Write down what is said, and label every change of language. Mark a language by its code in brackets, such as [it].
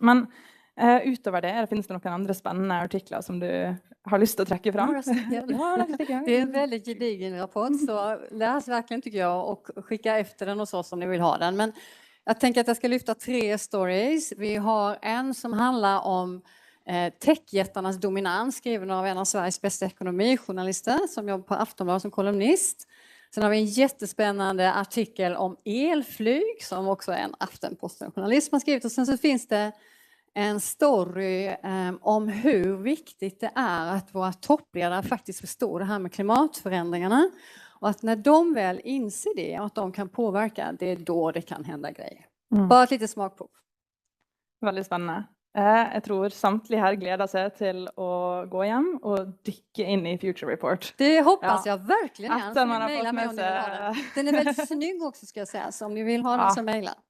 [no] Men utover det, finnes det noen andre spennende artikler som du har lyst til å trekke fram? [sv] Det är en väldigt gedigen rapport, så läs verkligen tycker jag och skicka efter den hos oss om ni vill ha den. Men jag tänker att jag ska lyfta 3 stories. Vi har en som handlar om techjättarnas dominans, skriven av en av Sveriges bästa ekonomijournalister som jobbar på Aftonbladet som kolumnist. Sen har vi en jättespännande artikel om elflyg som också är en Aftenposten-journalist som har skrivit. Och sen så finns det en story om hur viktigt det är att våra toppledare faktiskt förstår det här med klimatförändringarna. Och att när de väl inser det och att de kan påverka, det är då det kan hända grejer. Bara ett litet smakprov. Väldigt spännande. [no] Jeg tror samtlige her gleder seg til å gå hjem og dykke inn i Future Report. [sv] Det hoppas jag verkligen. Efter man har fått med den är väldigt snygg också ska jag säga, så om ni vill ha den så mejla.